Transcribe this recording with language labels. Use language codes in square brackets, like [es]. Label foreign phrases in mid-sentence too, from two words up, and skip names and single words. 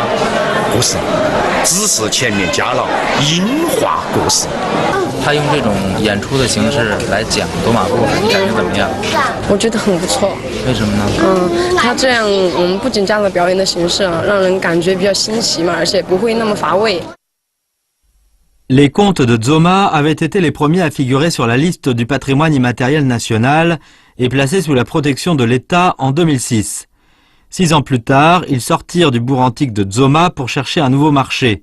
[zh] 不是，只是前面加了音画故事。他用这种演出的形式来讲走马故事，你感觉怎么样？我觉得很不错。为什么呢？他这样，不仅加了表演的形式啊，让人感觉比较新奇嘛，而且不会那么乏味。 [fr] Les contes de Dzoma avaient été les premiers à figurer sur la liste du patrimoine immatériel national et placés sous la protection de l'État en 2006. 6 ans plus tard, ils sortirent du bourg antique de Dzoma pour chercher un nouveau marché.